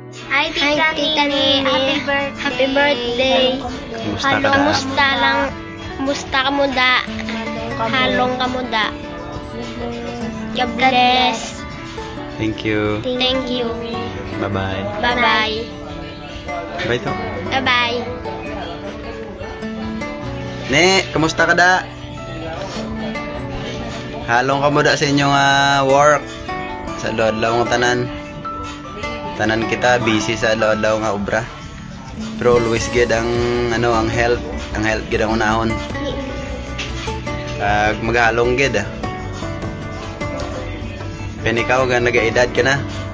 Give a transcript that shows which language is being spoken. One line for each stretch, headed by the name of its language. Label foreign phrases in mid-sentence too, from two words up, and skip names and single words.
English: Hi, Tita Nini. Happy birthday.
Hiligaynon: Kumusta ka da? Kumusta ka mo da? Halong ka mo da.
English: God bless. Thank you. Thank you. Bye-bye. Bye-bye. Bye to. Bye-bye.
Hiligaynon: Ne, kumusta ka da? Halong ka mo da sa inyong work. Sa lodlaw ng tanan. Tanan kita busy sa lodlaw nga obra. Pero
English: always good
Hiligaynon: ang ang health. Ang health gid ang unahon. Maghalong gid Pen ikaw nga nag-edad ka na.